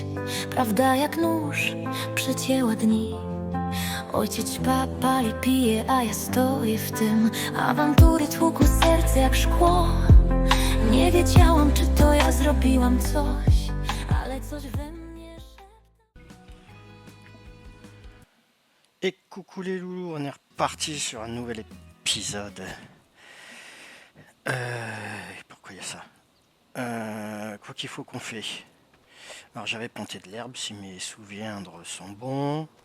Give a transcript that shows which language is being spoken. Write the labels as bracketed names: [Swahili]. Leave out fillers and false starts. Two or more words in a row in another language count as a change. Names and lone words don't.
[Polish] Prawda jak nóż przecięła dni. Ojciec ćpa, pali, pije, a ja stoję w tym. Awantury tłukły serce jak szkło. Nie wiedziałam, czy to ja zrobiłam coś, ale coś we mnie [French] Et coucou les loulous, on est reparti sur un nouvel épisode. Pourquoi il y a ça Quoi qu'il faut qu'on fait. Alors j'avais planté de l'herbe, si mes souvenirs sont bons.